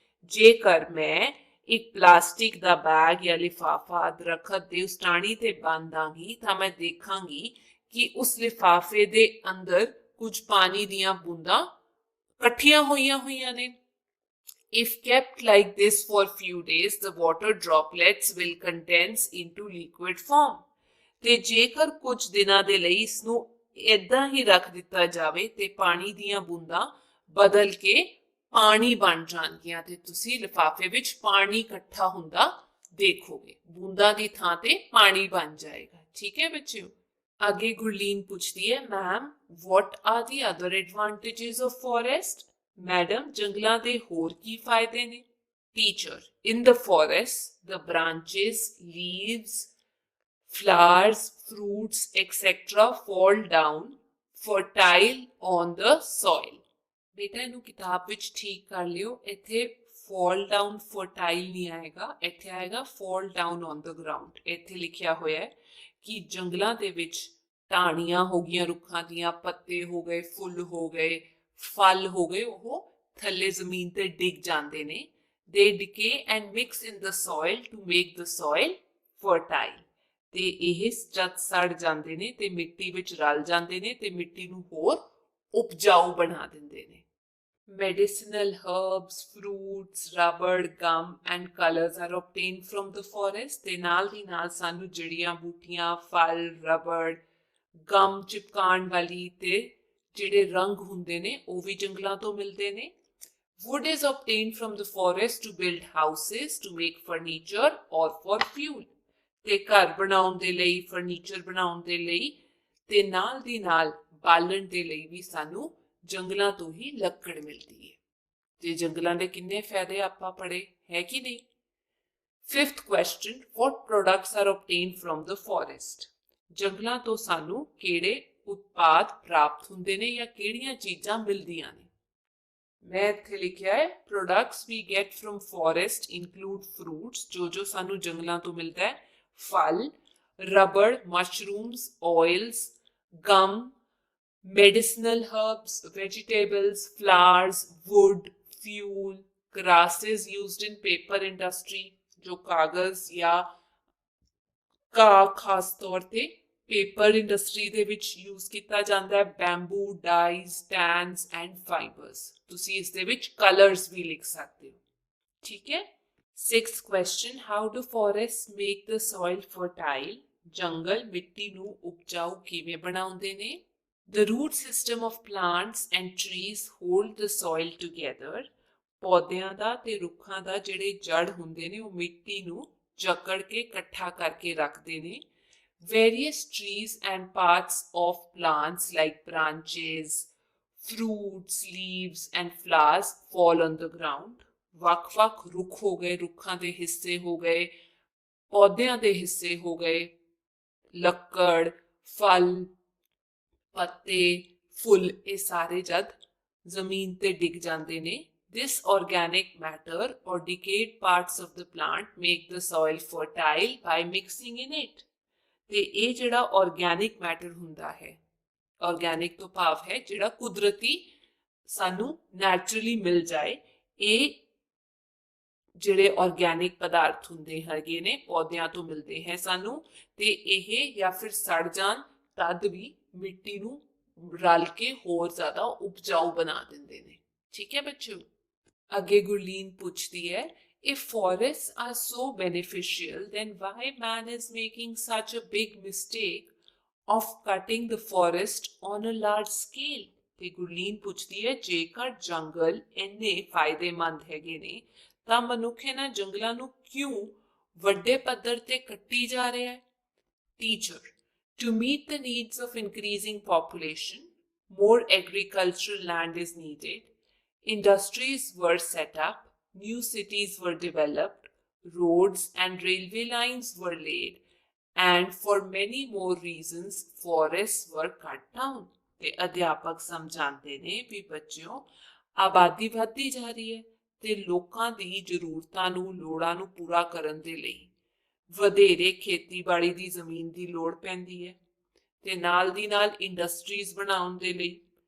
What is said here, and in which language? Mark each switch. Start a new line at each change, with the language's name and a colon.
Punjabi: ਜੇਕਰ ਮੈਂ ਇੱਕ ਪਲਾਸਟਿਕ ਦਾ ਬੈਗ ਜਾਂ ਲਿਫਾਫਾ ਦਰਖਤ ਦੇ ਉਸ ਟਾਹਣੀ ਤੇ ਬੰਨ ਦਾਂਗੀ ਤਾਂ ਮੈਂ ਦੇਖਾਂਗੀ ਕਿ ਉਸ ਲਿਫਾਫੇ ਦੇ ਅੰਦਰ ਕੁਝ ਪਾਣੀ ਦੀਆਂ ਬੂੰਦਾਂ ਇਕੱਠੀਆਂ ਹੋਈਆਂ ਨੇ।
English: If kept like this for few days, the water droplets will condense into liquid form.
Punjabi: ਤੇ ਜੇਕਰ ਕੁਝ ਦਿਨਾਂ ਦੇ ਲਈ ਇਸ ਨੂੰ ਇਦਾਂ ਹੀ ਰੱਖ ਦਿੱਤਾ ਜਾਵੇ ਤੇ ਪਾਣੀ ਦੀਆਂ ਬੂੰਦਾਂ ਬਦਲ ਕੇ ਪਾਣੀ ਬਣ ਜਾਣਗੀਆਂ ਤੇ ਤੁਸੀਂ ਲਿਫਾਫੇ ਵਿੱਚ ਪਾਣੀ ਇਕੱਠਾ ਹੁੰਦਾ ਦੇਖੋਗੇ, ਬੂੰਦਾਂ ਦੀ ਥਾਂ ਤੇ ਪਾਣੀ ਬਣ ਜਾਏਗਾ। ਠੀਕ ਹੈ ਬੱਚਿਓ। ਅੱਗੇ ਗੁਰਲੀਨ ਪੁੱਛਦੀ ਹੈ,
English: Ma'am what are the other advantages of forest?
Punjabi: Madam ਜੰਗਲਾਂ ਦੇ ਹੋਰ ਕੀ ਫਾਇਦੇ ਨੇ?
English: Teacher, in the forest the branches, leaves, flowers, fruits, etc. fall down fertile on the soil.
Punjabi: ਬੇਟਾ ਇਹਨੂੰ ਕਿਤਾਬ ਵਿੱਚ ਠੀਕ ਕਰ ਲਿਓ, ਇੱਥੇ
English: fall down fertile
Punjabi: ਨਹੀਂ ਆਏਗਾ, ਇੱਥੇ ਆਏਗਾ
English: fall down on the ground।
Punjabi: ਇੱਥੇ ਲਿਖਿਆ ਹੋਇਆ ਹੈ ਕਿ ਜੰਗਲਾਂ ਦੇ ਵਿੱਚ ਟਾਹਣੀਆਂ ਹੋ ਗਈਆਂ ਰੁੱਖਾਂ ਦੀਆਂ, ਪੱਤੇ ਹੋ ਗਏ, ਫੁੱਲ ਹੋ ਗਏ, ਫਲ ਹੋ ਗਏ, ਉਹ ਥੱਲੇ ਜ਼ਮੀਨ ਤੇ ਡਿੱਗ ਜਾਂਦੇ ਨੇ।
English: They decay and mix in the soil to make the soil fertile.
Punjabi: ਤੇ ਇਹ ਜਦ ਸੜ ਜਾਂਦੇ ਨੇ ਤੇ ਮਿੱਟੀ ਵਿੱਚ ਰਲ ਜਾਂਦੇ ਨੇ ਤੇ ਮਿੱਟੀ ਨੂੰ ਹੋਰ ਉਪਜਾਊ ਬਣਾ ਦਿੰਦੇ ਨੇ।
English: Medicinal herbs, fruits, rubber, gum and colors are obtained from the forest.
Punjabi: ਤੇ ਨਾਲ ਦੀ ਨਾਲ ਸਾਨੂੰ ਜੜੀਆਂ ਬੂਟੀਆਂ, ਫਲ, ਰਬੜ, ਗਮ ਚਿਪਕਾਉਣ ਵਾਲੀ ਤੇ ਜਿਹੜੇ ਰੰਗ ਹੁੰਦੇ ਨੇ ਉਹ ਵੀ ਜੰਗਲਾਂ ਤੋਂ ਮਿਲਦੇ ਨੇ।
English: Wood is obtained from the forest to build houses, to make furniture or for fuel.
Punjabi: ਤੇ ਘਰ ਬਣਾਉਣ ਦੇ ਲਈ, ਫਰਨੀਚਰ ਬਣਾਉਣ ਦੇ ਲਈ ਤੇ ਨਾਲ ਦੀ ਨਾਲ ਬਾਲਣ ਦੇ ਲਈ ਵੀ ਸਾਨੂੰ ਜੰਗਲਾਂ ਤੋਂ ਹੀ ਲੱਕੜ ਮਿਲਦੀ ਹੈ। ਤੇ ਜੰਗਲਾਂ ਦੇ ਕਿੰਨੇ ਫਾਇਦੇ ਆਪਾਂ ਪੜ੍ਹੇ ਹੈ ਕਿ ਨਹੀਂ?
English: Fifth question, what products are obtained from the forest?
Punjabi: ਜੰਗਲਾਂ ਤੋਂ ਸਾਨੂੰ ਕਿਹੜੇ ਉਤਪਾਦ ਪ੍ਰਾਪਤ ਹੁੰਦੇ ਨੇ ਜਾਂ ਕਿਹੜੀਆਂ ਚੀਜ਼ਾਂ ਮਿਲਦੀਆਂ ਨੇ? ਮੈਂ ਇੱਥੇ ਲਿਖਿਆ ਹੈ,
English: products we get from forest include fruits,
Punjabi: ਜੋ ਸਾਨੂੰ ਜੰਗਲਾਂ ਤੋਂ ਮਿਲਦਾ ਹੈ, ਫਲ, rubber, mushrooms,
English: oils, gum, medicinal herbs, vegetables, flowers, wood, fuel, grasses used in paper industry,
Punjabi: ਜੋ ਕਾਗਜ਼ ਜਾਂ ਖਾਸ ਤੌਰ ਤੇ ਪੇਪਰ ਇੰਡਸਟਰੀ ਦੇ ਵਿੱਚ ਯੂਜ਼ ਕੀਤਾ ਜਾਂਦਾ ਹੈ,
English: Bamboo, dyes, tans and fibres.
Punjabi: ਤੁਸੀਂ ਇਸ ਦੇ ਵਿੱਚ ਕਲਰਸ ਵੀ ਲਿਖ ਸਕਦੇ ਹੋ। ਠੀਕ ਹੈ।
English: Sixth question, how do forest make the soil fertile?
Punjabi: ਜੰਗਲ ਮਿੱਟੀ ਨੂੰ ਉਪਜਾਊ ਕਿਵੇਂ ਬਣਾਉਂਦੇ ਨੇ?
English: The root system of plants and trees hold the soil together.
Punjabi: ਪੌਦਿਆਂ ਦਾ ਤੇ ਰੁੱਖਾਂ ਦਾ ਜਿਹੜੇ ਜੜ ਹੁੰਦੇ ਨੇ ਉਹ ਮਿੱਟੀ ਨੂੰ ਜਕੜ ਕੇ ਇਕੱਠਾ ਕਰਕੇ ਰੱਖਦੇ ਨੇ।
English: Various trees and parts of plants like branches, fruits, leaves and flowers fall on the ground.
Punjabi: ਵੱਖ-ਵੱਖ ਰੁੱਖ ਹੋ ਗਏ, ਰੁੱਖਾਂ ਦੇ ਹਿੱਸੇ ਹੋ ਗਏ, ਪੌਦਿਆਂ ਦੇ ਹਿੱਸੇ ਹੋ ਗਏ, ਲੱਕੜ, ਫਲ, ਪੱਤੇ, ਫੁੱਲ, ਇਹ ਸਾਰੇ ਜਦ ਜ਼ਮੀਨ ਤੇ ਡਿੱਗ ਜਾਂਦੇ ਨੇ।
English: This organic matter or decayed parts of the plant make the soil fertile by mixing in it.
Punjabi: ਤੇ ਇਹ ਜਿਹੜਾ ਆਰਗੈਨਿਕ ਮੈਟਰ ਹੁੰਦਾ ਹੈ, ਆਰਗੈਨਿਕ ਤੋਂ ਭਾਵ ਹੈ ਜਿਹੜਾ ਕੁਦਰਤੀ ਸਾਨੂੰ ਨੈਚੁਰਲੀ ਮਿਲ ਜਾਏ, ਇਹ ਜਿਹੜੇ ਆਰਗੈਨਿਕ ਪਦਾਰਥ ਹੁੰਦੇ ਹੈਗੇ ਨੇ ਪੌਦਿਆਂ ਤੋਂ ਮਿਲਦੇ ਹੈ ਸਾਨੂੰ, ਤੇ ਇਹ ਜਾਂ ਫਿਰ ਸੜ ਜਾਣ ਤਦ ਵੀ ਮਿੱਟੀ ਨੂੰ ਰਲ ਕੇ ਹੋਰ ਜ਼ਿਆਦਾ ਉਪਜਾਊ ਬਣਾ ਦਿੰਦੇ ਨੇ। ਠੀਕ ਹੈ ਬੱਚਿਓ। ਅੱਗੇ ਗੁਰਲੀਨ ਪੁੱਛਦੀ ਹੈ,
English: if forests are so beneficial, then why man is making such a big mistake of cutting the forest on a large scale?
Punjabi: ਤੇ ਗੁਰਲੀਨ ਪੁੱਛਦੀ ਹੈ, ਜੇਕਰ ਜੰਗਲ ਇੰਨੇ ਫਾਇਦੇਮੰਦ ਹੈਗੇ ਨੇ ਤਾਂ ਮਨੁੱਖ ਇਹਨਾਂ ਜੰਗਲਾਂ ਨੂੰ ਕਿਉਂ ਵੱਡੇ ਪੱਧਰ ਤੇ ਕੱਟੀ ਜਾ ਰਿਹਾ ਹੈ?
English: Teacher, to meet the needs of increasing population, more agricultural land is needed. Industries were set up, new cities were developed, roads and railway lines were laid, and for many more reasons, forests were cut down.
Punjabi: ਤੇ ਅਧਿਆਪਕ ਸਮਝਾਉਂਦੇ ਨੇ ਵੀ ਬੱਚਿਓ ਆਬਾਦੀ ਵੱਧਦੀ ਜਾ ਰਹੀ ਹੈ ਤੇ ਲੋਕਾਂ ਦੀ ਜ਼ਰੂਰਤਾਂ ਨੂੰ ਲੋੜਾਂ ਨੂੰ ਪੂਰਾ ਕਰਨ ਦੇ ਲਈ ਵਧੇਰੇ ਖੇਤੀਬਾੜੀ ਦੀ ਜ਼ਮੀਨ ਦੀ ਲੋੜ ਪੈਂਦੀ ਹੈ ਤੇ ਨਾਲ ਦੀ ਨਾਲ ਇੰਡਸਟਰੀਜ਼ ਬਣਾਉਣ ਦੇ ਲਈ